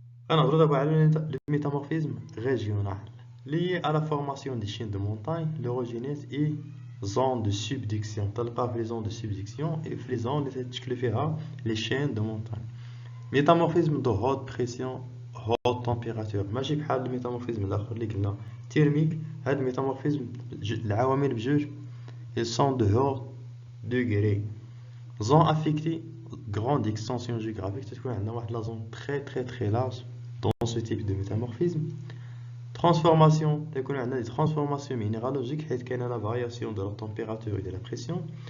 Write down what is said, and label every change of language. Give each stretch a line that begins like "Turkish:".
French: Alors, le métamorphisme régional, lié à la formation des chaînes de montagne, l'orogénèse et zones de subduction. Les zones de subduction et les zones les chaînes de montagne. Métamorphisme de haute pression, haute température.
Arabic: ماشي بحال الميتامورفيزم الاخر اللي قلنا thermique. هذا الميتامورفيزم العوامل بجوج
French: ils sont de haut degré. Zone affectée, grande extension géographique, c'est-à-dire la zone très large dans ce type de métamorphisme. Transformation, des transformations minéralogiques, il y a la variation de la température et de la pression.